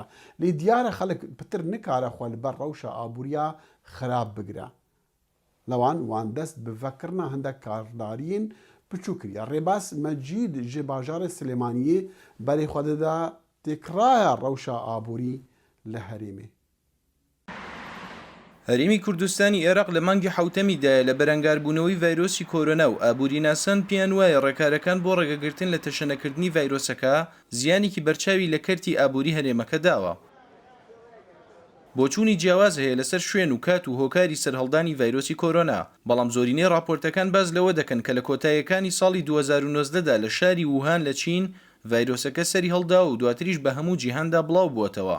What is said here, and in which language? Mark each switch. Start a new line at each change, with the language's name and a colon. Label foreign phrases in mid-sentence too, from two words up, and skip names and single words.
Kurdish: Lê diyar e xelek pitir nikare xwe li ber rewşa aboriya xerab bigire. Lewan wan dest bi vekirina hindek kardariyên piçû kiriye. Rêbas Mecîd ji bajarê Silêmaniyê berê xwe dide têkiraya rewşa aborî li Herêmê.
Central Kurdish: هەرێمی کوردستانی عێراق لە مانگی حوتەمیدایە لە بەرەنگاربوونەوەی ڤایرۆسی کۆرۆنا و ئابووریناسان پێیان وایە ڕێکارەکان بۆ ڕێگەگرتن لە تەشەنەکردنی ڤایرۆسەکە زیانێکی بەرچاوی لە کەرتی ئابووری هەرێمەکە داوە. بۆچوونی جیاواز هەیە لەسەر شوێن و کات و هۆکاری سەرهەڵدانی ڤایرۆسی کۆرۆنا، بەڵام زۆرینەی راپۆرتەکان باز لەوە دەکەن کە لە کۆتاییەکانی ساڵی 2019دا لە شاری ووهان لە چین ڤایرۆسەکە سەری هەڵدا و دواتریش بە هەموو جیهاندا بڵاو بووەتەوە.